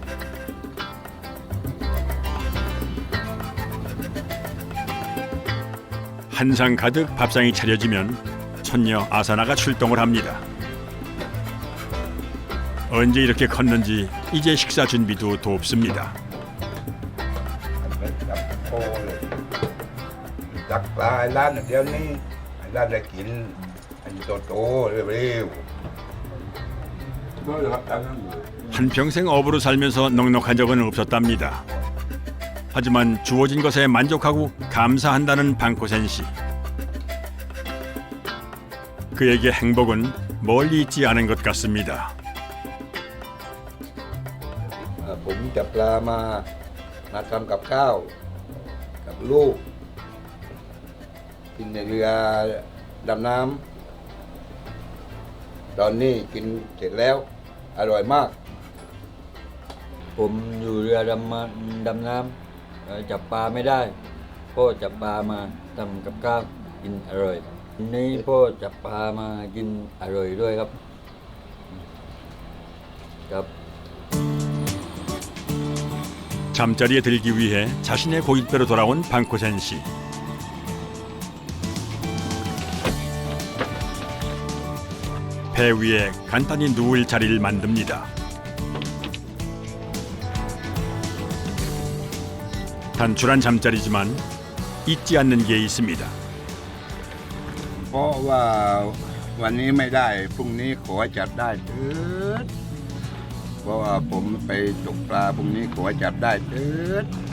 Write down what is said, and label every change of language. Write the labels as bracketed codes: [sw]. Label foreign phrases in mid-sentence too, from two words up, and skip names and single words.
[ko] 한상 가득 밥상이 차려지면 손녀 아사나가 출동을 합니다. 언제 이렇게 컸는지 이제 식사 준비도 돕습니다. [th] ตักปลาให้ร้านเดี๋ยวนี้ให้ร้านได้กินให้โตๆเร็วๆ 뭐 [ko] 한평생 어부로 살면서 넉넉한 적은 없었답니다. 하지만 주어진 것에 만족하고 감사한다는 방코센 씨. 그에게 행복은 멀리 있지 않은 것 같습니다. [th] ผมจับปลามาทำกับข้าวกับลูกกินในเรือดำน้ำตอนนี้กินเสร็จแล้วอร่อยมาก ผมอยู่เรือดำน้ำจับปลาไม่ได้พ่อจับปลามาทำกับข้าวกินอร่อยวันนี้พ่อจับปลามากินอร่อยด้วยครับครับ [ko] 잠자리에 들기 위해 자신의 고깃배로 돌아온 방코센 씨. 배 위에 간단히 누울 자리를 만듭니다. 단출한 잠자리지만 잊지 않는 게 있습니다. [th] เพราะว่าวันนี้ไม่ได้พรุ่งนี้ขอจับได้เถิดเพราะว่าผมไปตกปลาพรุ่งนี้ขอจับได้เถิด